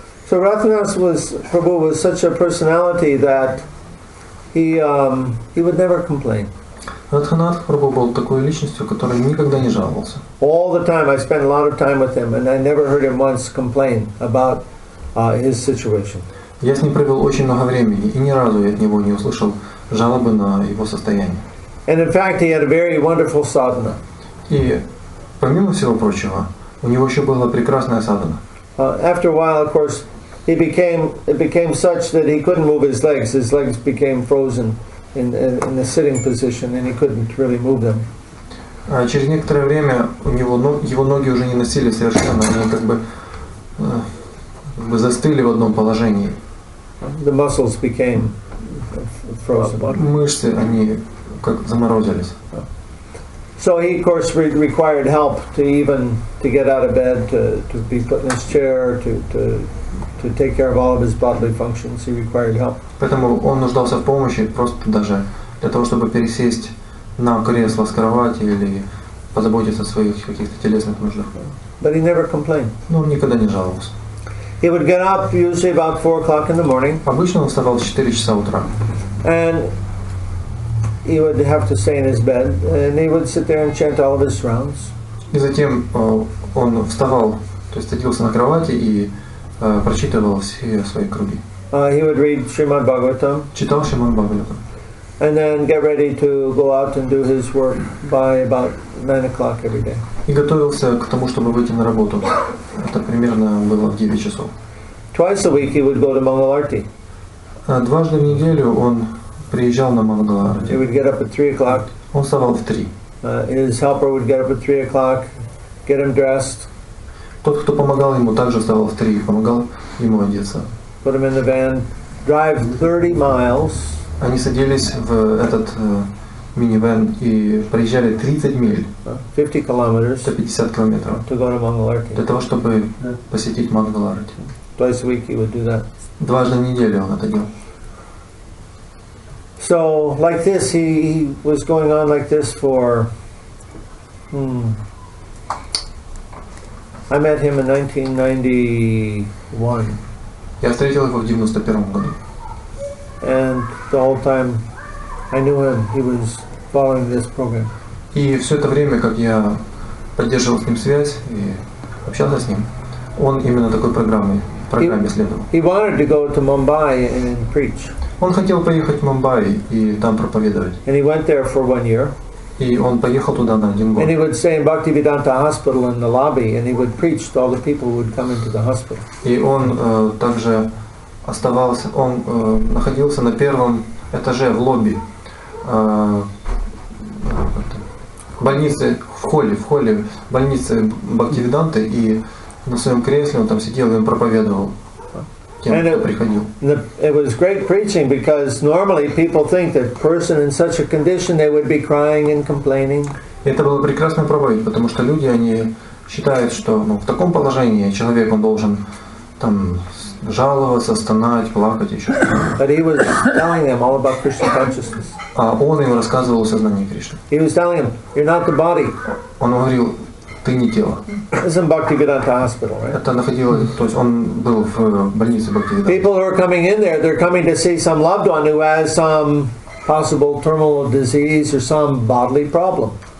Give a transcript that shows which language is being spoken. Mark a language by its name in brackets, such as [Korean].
[English] So Rathanas Prabhu was such a personality that he would never complain. [Russian] Радханатх Прабху был такой личностью, который никогда не жаловался. [English] All the time, I spent a lot of time with him, and I never heard him once complain about his situation. [Russian] Я с ним провел очень много времени, и ни разу я от него не услышал жалобы на его состояние. [English] And in fact, he had a very wonderful sadhana. [Russian] И помимо всего прочего, у него еще была прекрасная садхана. [English] After a while, of course, it became such that he couldn't move his legs. His legs became frozen in the sitting position, and he couldn't really move them. [Russian] Через некоторое время его ноги уже не носили совершенно, они как бы застыли в одном положении. [English] The muscles became frozen. [Russian] Мышцы, они как заморозились. [English] So he, of course, required help to get out of bed, to be put in his chair, to take care of all of his bodily functions. He required help. [Russian] Поэтому он нуждался в помощи просто даже для того, чтобы пересесть на кресло с кровати или позаботиться о своих каких-то телесных нуждах. [English] But he never complained. [Russian] Но он никогда не жаловался. [English] He would get up usually about 4 o'clock in the morning. [Russian] Обычно он вставал в 4 часа утра. [English] And he would have to stay in his bed, and he would sit there and chant all of his rounds. [Russian] И затем он вставал, то есть садился на кровати и прочитывал все свои круги. [English] He would read Srimad Bhagavatam. [Russian] Читал Шримад Бхагаватам. [English] And then get ready to go out and do his work by about 9 o'clock every day. [Russian] И готовился к тому, чтобы выйти на работу. Это примерно было в 9 часов. [English] Twice a week he would go to Mangalarti. [Russian] Дважды в неделю он приезжал на [English] He [Russian] Мангаларати. [English] would get up at 3 o'clock. [Russian] Он вставал в 3. [English] His helper would get up at 3 o'clock, get him dressed. [Russian] Тот, кто помогал ему, также вставал в 3, помогал ему одеться. [English] Put him in the van, drive 30 miles. [Russian] Они садились в этот минивэн и проезжали 30 миль, [English] 50 kilometers [Russian] 150 километров, [English] to go to Mangalarti. [Russian] для того, чтобы посетить Мангаларати. [English] Twice a week he would do that. [Russian] Дважды в неделю он это делал. [English] So like this, he was going on like this for I met him in 1991. [Russian] Я встретил его в 91 году. [English] And the whole time I knew him, he was following this program. [Russian] И все это время, как я поддерживал с ним связь и общался с ним, он именно такой программе следовал. [English] He wanted to go to Mumbai and preach. [Russian] Он хотел поехать в Мумбаи и там проповедовать. [English] And he went there for 1 year. [Russian] И он поехал туда на 1 год. [English] And he would stay in Bhaktivedanta Hospital in the lobby, and he would preach to all the people who would come into the hospital. [Russian] И он также оставался, он находился на 1-м этаже в лобби больницы, в холле больницы Бхактивиданты, и на своем кресле он там сидел и проповедовал тем, кто приходил. [English] It was great preaching because normally people think that a person in such a condition they would be crying and complaining. [Russian] Это была прекрасная проповедь, потому что люди, они считают, что в таком положении человек, он должен там жаловаться, стонать, плакать еще. [English] But he was telling them all about Krishna consciousness. [Russian] А он им рассказывал о сознании Кришны. [English] He was telling them, "You're not the body." [Russian] Он говорил, ты не тело. [English] This is in Bhaktivedanta Hospital, right? [Russian] Это находилось, то есть он был в больнице Бхактивиданта. [English] People who are coming in there, they're coming to see some loved one who has some possible terminal disease or some bodily problem.